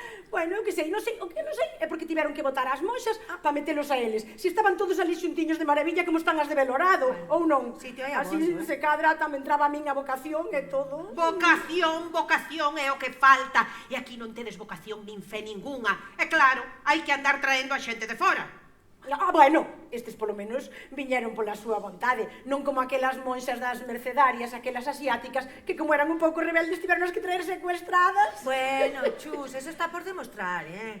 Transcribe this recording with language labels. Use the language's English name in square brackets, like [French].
[Galician] Bueno, o que sei, o que non sei é porque tiveron que botar as monxas para metelos a eles. Se estaban todos ali xuntiños de maravilla como están as de Belorado, ou non? Sitio hai así amoso, se cadra, tamén entraba a min a vocación e todo. Vocación é o que falta. E aquí non tedes vocación nin fe ninguna. E claro, hai que andar traendo a xente de fora. Bueno, estes polo menos viñeron pola súa vontade, non como aquelas monxas das mercedarias, aquelas asiáticas, que como eran un pouco rebeldes tiveron que traer secuestradas. [Spanish] Bueno, Chus, eso está por demostrar, ¿eh?